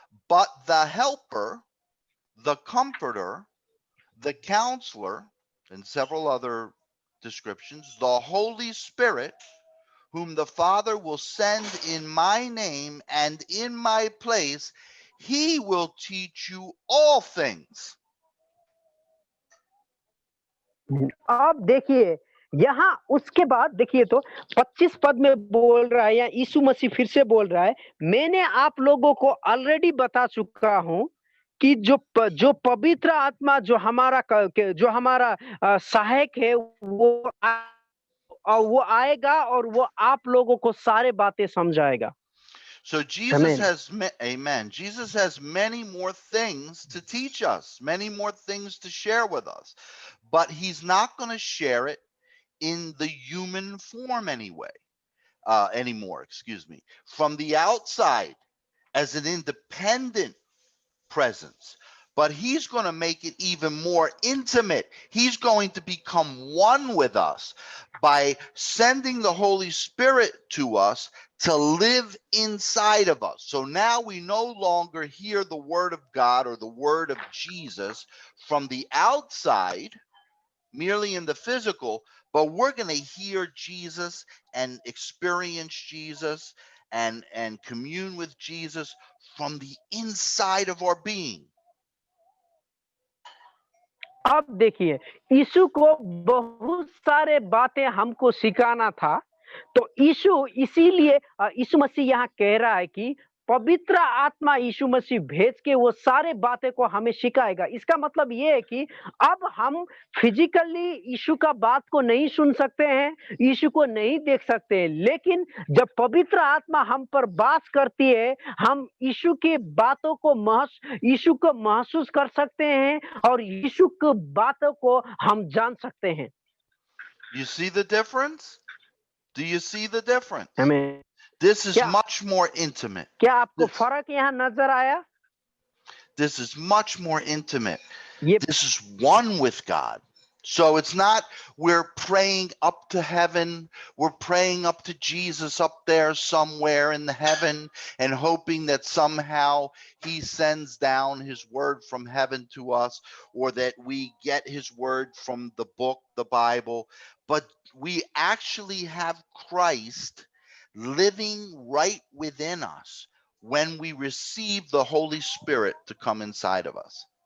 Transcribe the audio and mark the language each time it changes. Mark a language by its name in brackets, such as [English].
[English] But the helper, the comforter, the counselor, and several other descriptions, the Holy Spirit, whom the Father will send in my name and in my place, he will teach you all things. [Hindi] अब देखिए यहाँ उसके बाद देखिए तो 25 पद में बोल रहा है, या यीशु मसीह फिर से बोल रहा है, मैंने आप लोगों को ऑलरेडी बता चुका हूं कि जो पवित्र आत्मा जो हमारा सहायक है वो आएगा और वो आप लोगों को सारे बातें समझाएगा. [English] So Jesus has, amen. Jesus has many more things to teach us, many more things to share with us, but he's not going to share it in the human form anymore, excuse me, from the outside as an independent presence. But he's going to make it even more intimate. He's going to become one with us by sending the Holy Spirit to us to live inside of us. So now we no longer hear the word of God or the word of Jesus from the outside, merely in the physical, but we're going to hear Jesus and experience Jesus and commune with Jesus from the inside of our being. [Hindi] अब देखिए यीशु को बहुत सारे बातें हमको सिखाना था, तो यीशु इसीलिए यीशु मसीह यहाँ कह रहा है कि पवित्र आत्मा यीशु मसीह भेज के वो सारे बातें को हमें सिखाएगा. इसका मतलब ये है कि अब हम फिजिकली यीशु का बात को नहीं सुन सकते हैं, यीशु को नहीं देख सकते हैं, लेकिन जब पवित्र आत्मा हम पर वास करती है, हम यीशु की बातों को यीशु को महसूस कर सकते हैं और यीशु की बातों को हम जान सकते हैं. [English] You see the difference? Do you see the difference? [Hindi] हमें [English] This is much more intimate. [Hindi] क्या आपको फर्क यहाँ नजर आया? [English] This is much more intimate. Yep. This is one with God. So it's not we're praying up to heaven, we're praying up to Jesus up there somewhere in the heaven and hoping that somehow he sends down his word from heaven to us, or that we get his word from the book, the Bible, but we actually have Christ living right within us when we receive the Holy Spirit to come inside of us.